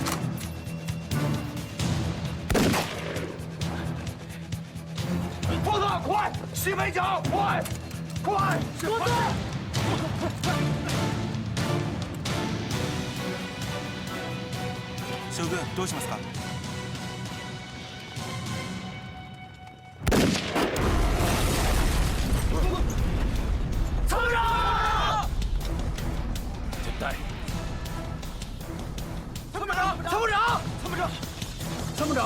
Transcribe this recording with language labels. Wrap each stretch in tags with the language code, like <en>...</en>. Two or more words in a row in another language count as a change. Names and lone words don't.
<zh>疯子，快！西北角，快！快！多队！</zh> <ja>将軍、どうしますか？</ja> <zh>参谋长！简代。参谋长！参谋长！参谋长！参谋长！</zh>